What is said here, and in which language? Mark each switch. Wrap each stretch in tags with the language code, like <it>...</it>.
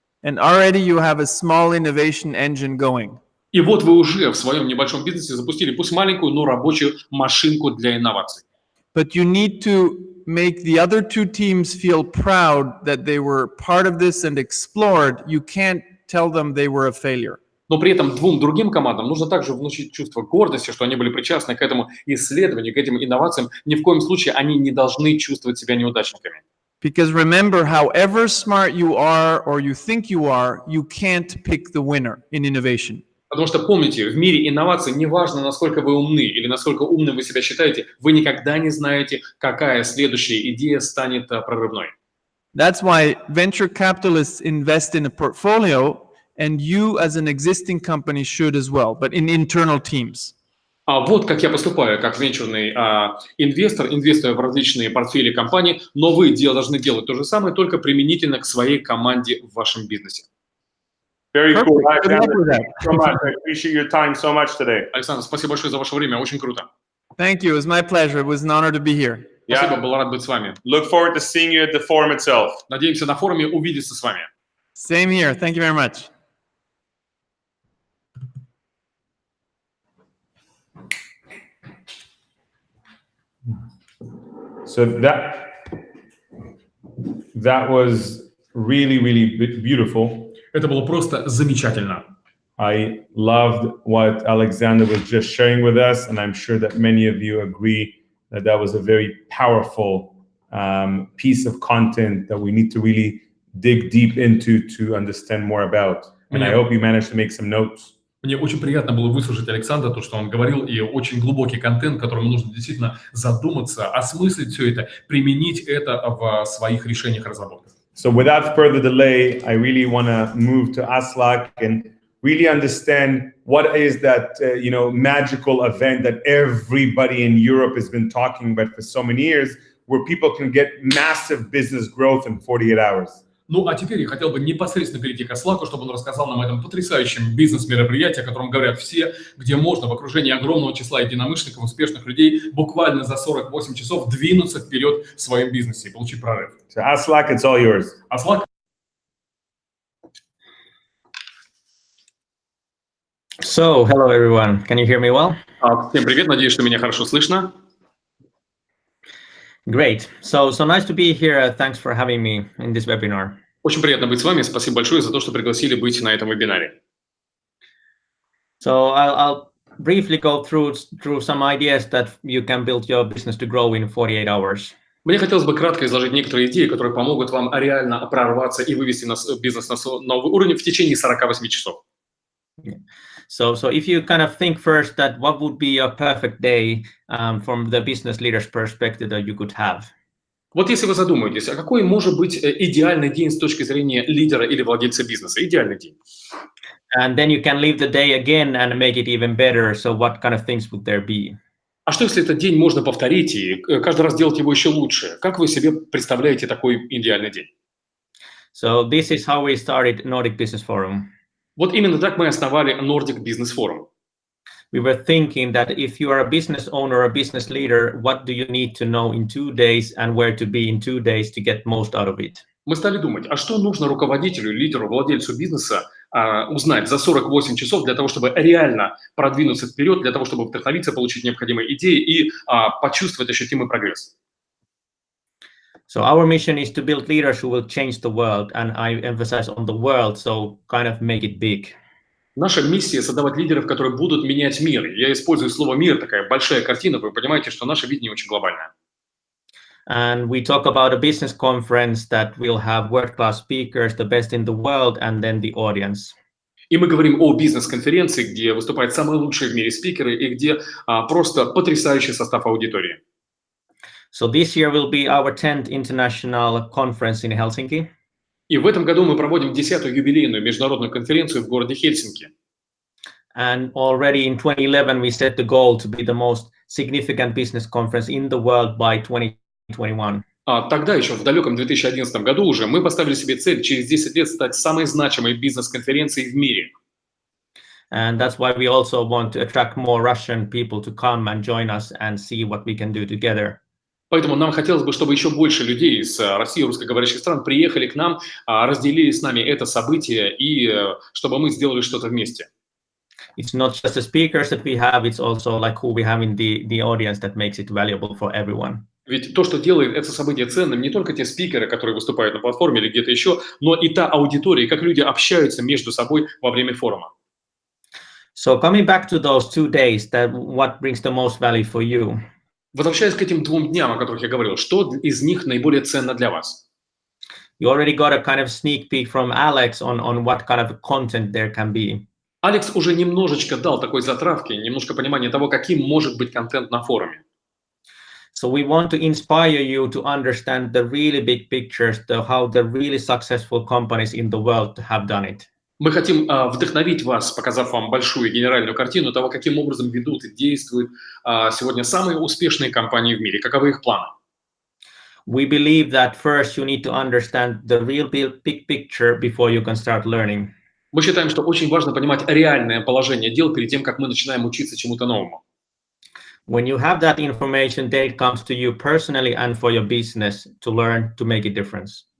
<en>And already you have a small innovation engine going.</en> <ru>И вот вы уже в своем небольшом бизнесе запустили, пусть маленькую, но рабочую машинку для инноваций.</ru> <en>But you need to make the other 2 teams feel proud that they were part of this and explored. You can't tell them they were a failure.</en> <ru>Но при этом 2 другим командам нужно также внушить чувство гордости, что они были причастны к этому исследованию, к этим инновациям. Ни в коем случае они не должны чувствовать себя неудачниками.</ru> <en>Because remember, however smart you are or you think you are, you can't pick the winner in innovation.</en> <ru>Потому что помните, в мире инноваций неважно, насколько вы умны или насколько умным вы себя считаете, вы никогда не знаете, какая следующая идея станет прорывной.</ru> <en>That's why venture capitalists invest in a portfolio, and you as an existing company should as well, but in internal teams.</en> <ru>А вот как я поступаю, как венчурный инвестор, инвестируя в различные портфели компаний, но вы должны делать то же самое, только применительно к своей команде в вашем бизнесе.</ru> <en>Very Perfect. cool. Good luck Alexander, with that. thank you so much. I appreciate your time so much today.</en> <ru>Александр, спасибо большое за ваше время, очень круто.</ru> <en>Thank you. It was my pleasure. It was an honor to be here.</en> <ru>Спасибо, был рад быть с вами.</ru> <en>Look forward to seeing you at the forum itself.</en> <ru>Надеемся на форуме увидеться с вами.</ru> <en>Same here. Thank you very much. So that was really, really beautiful.</en> <ru>Это было просто замечательно.</ru> <en>I loved what Alexander was just sharing with us, and I'm sure that many of you agree that that was a very powerful piece of content that we need to really dig deep into to understand more about. And I hope you managed to make some notes.</en> <ru>Мне очень приятно было выслушать Александра, то, что он говорил, и очень глубокий контент, которому нужно действительно задуматься, осмыслить все это, применить это в своих решениях и разработках.</ru> <en>So without further delay, I really want to move to Aslak and really understand what is that magical event that everybody in Europe has been talking about for so many years, where people can get massive business growth in 48 hours.</en> <ru>Ну, а теперь я хотел бы непосредственно перейти к Аслаку, чтобы он рассказал нам о этом потрясающем бизнес-мероприятии, о котором говорят все, где можно в окружении огромного числа единомышленников, успешных людей буквально за 48 часов двинуться вперед в своем бизнесе и получить прорыв.</ru> <en>So Aslak, it's all yours.</en> <ru>Аслак.</ru> <en>So, hello everyone. Can you hear me well?</en> <ru>Всем привет, надеюсь, что меня хорошо слышно.</ru> <en>Great. So nice to be here. Thanks for having me in this webinar.</en> <ru>Очень приятно быть с вами. Спасибо большое за то, что пригласили быть на этом вебинаре.</ru> <en>So I'll briefly go through some ideas that you can build your business to grow in 48 hours.</en> <ru>Мне хотелось бы кратко изложить некоторые идеи, которые помогут вам реально прорваться и вывести бизнес на новый уровень в течение 48 часов.</ru> <en>So if you kind of think first that what would be a perfect day from the business leader's perspective that you could have.</en> <ru>Вот если вы задумаетесь, а какой может быть идеальный день с точки зрения лидера или владельца бизнеса? Идеальный день.</ru> <en>And then you can live the day again and make it even better. So what kind of things would there be?</en> <ru>А что если этот день можно повторить и каждый раз делать его еще лучше? Как вы себе представляете такой идеальный день?</ru> <en>So this is how we started Nordic Business Forum.</en> <ru>Вот именно так мы основали Nordic Business Forum.</ru> <en>We were thinking that if you are a business owner or a business leader, what do you need to know in 2 days and where to be in 2 days to get most out of it?</en> <ru>Мы стали думать, а что нужно руководителю, лидеру, владельцу бизнеса узнать за 48 часов для того, чтобы реально продвинуться вперед, для того, чтобы вдохновиться, получить необходимые идеи и почувствовать ощутимый прогресс.</ru> <en>So our mission is to build leaders who will change the world, and I emphasize on the world, so kind of make it big.</en> <ru>Наша миссия – создавать лидеров, которые будут менять мир. Я использую слово «мир», такая большая картина, вы понимаете, что наше видение очень глобальное.</ru> <en>And we talk about a business conference that will have world-class speakers, the best in the world, and then the audience.</en> <ru>И мы говорим о бизнес-конференции, где выступают самые лучшие в мире спикеры и где просто потрясающий состав аудитории.</ru> <en>So this year will be our 10th international conference in Helsinki.</en> <ru>И в этом году мы проводим 10-ю юбилейную международную конференцию в городе Хельсинки.</ru> <en>And already in 2011, we set the goal to be the most significant business conference in the world by 2021.</en> <ru>Тогда еще в далеком 2011 году уже мы поставили себе цель через 10 лет стать самой значимой бизнес-конференцией в мире.</ru> <en>And that's why we also want to attract more Russian people to come and join us and see what we can do together.</en> <ru>Поэтому нам хотелось бы, чтобы еще больше людей из России, русскоговорящих стран приехали к нам, разделили с нами это событие и чтобы мы сделали что-то вместе.</ru> <en>It's not just the speakers that we have, it's also like who we have in the audience that makes it valuable for everyone.</en> <ru>Ведь то, что делает это событие ценным, не только те спикеры, которые выступают на платформе или где-то еще, но и та аудитория, как люди общаются между собой во время форума.</ru> <en>So coming back to those 2 days, that what brings the most value for you?</en> <ru>Возвращаясь к этим 2 дням, о которых я говорил, что из них наиболее ценно для вас?</ru> <en>You already got a kind of sneak peek from Alex on what kind of content there can be.</en> <ru>Алекс уже немножечко дал такой затравки, немножко понимания того, каким может быть контент на форуме.</ru> <en>So we want to inspire you to understand the really big pictures, how the really successful companies in the world have done it.</en> <ru>Мы хотим вдохновить вас, показав вам большую генеральную картину того, каким образом ведут и действуют сегодня самые успешные компании в мире, каковы их планы.</ru> <en>We believe that first you need to understand the real big picture before you can start learning.</en> <ru>Мы считаем, что очень важно понимать реальное положение дел перед тем, как мы начинаем учиться чему-то новому.</ru> <en>When you have that information, then it comes to you personally and for your business to learn to make a difference.</en>